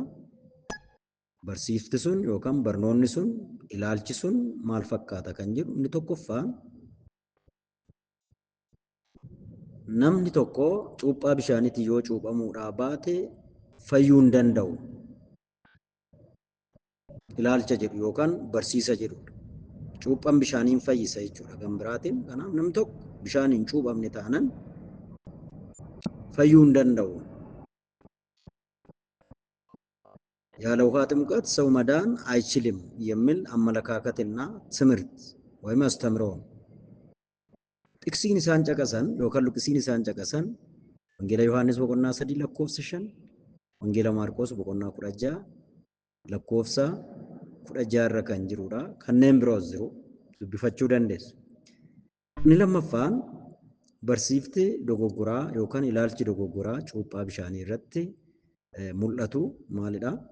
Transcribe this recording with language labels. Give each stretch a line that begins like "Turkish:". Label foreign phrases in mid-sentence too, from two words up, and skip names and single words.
Oromo: Barsiifti sun yookaan barnoonni sun, ilaalchi sun maal fakkaata kan jedhu inni tokkoffaan namni tokko cuuphaa bishaaniitiin yoo cuuphamuudhaa baate fayyuu hin danda'u. Ilaalcha jedhu yookaan barsiisa jedhudha. Cuuphaan bishaaniin fayyisa jechuudha. Kan biraatiin kanaaf namni tokko bishaan hin cuuphamne taanaan fayyuu hin danda'u.
Amharic: ያለ ውሃ ጥምቀት ሰው መዳን አይችልም የሚል አመለካከትና ትምህርት ወይም አስተምሮ ነው።
Oromo: Tuqsiin isaan caqasan yookaan luqsiin isaan caqasan wangeela Yohannis boqonnaa 3 lakkoofsa 5 wangeela Maarqos boqonnaa 16 lakkoofsa 16 irra kan jirudha. Kanneen biroos jiru dubbifachuu dandeessu. Inni lammaffaan barsiifti dogoggoraa yookaan ilaalchi dogoggoraa cuuphaa bishaanii irratti mul'atu maalidha?